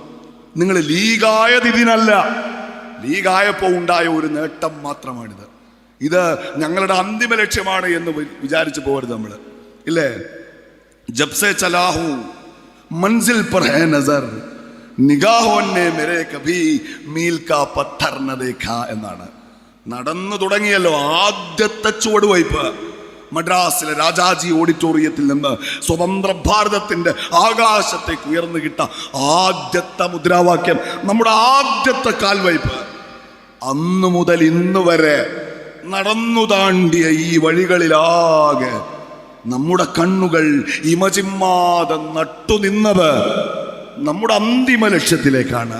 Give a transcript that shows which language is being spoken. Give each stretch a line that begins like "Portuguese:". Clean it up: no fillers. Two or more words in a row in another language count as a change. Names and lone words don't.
Malayalam: നിങ്ങൾ ലീഗായത് ഇതിനല്ല, ലീഗായപ്പോൾ ഉണ്ടായ ഒരു നേട്ടം മാത്രമാണിത്. ഇത് ഞങ്ങളുടെ അന്തിമ ലക്ഷ്യമാണ് എന്ന് വിചാരിച്ചു പോകരുത് നമ്മൾ, ഇല്ലേ?
Hindi: जबसे चला हूं मंज़िल पर है नज़र, निगाहों ने मेरे कभी मील का पत्थर न देखा എന്നാണ്.
Malayalam: നടന്നു തുടങ്ങിയല്ലോ ആദ്യത്തെ ചുവടുവയ്പ്. മദ്രാസിലെ രാജാജി ഓഡിറ്റോറിയത്തിൽ നിന്ന് സ്വതന്ത്ര ഭാരതത്തിന്റെ ആകാശത്തേക്ക് ഉയർന്നു കിട്ട ആദ്യത്തെ മുദ്രാവാക്യം, നമ്മുടെ ആദ്യത്തെ കാൽവയ്പ്. അന്നു മുതൽ ഇന്ന് വരെ നടന്നു താണ്ടിയ ഈ വഴികളിലാകെ നമ്മുടെ കണ്ണുകൾ ഇമചിമ്മാതെ നട്ടുനിന്നത് നമ്മുടെ അന്തിമ ലക്ഷ്യത്തിലേക്കാണ്.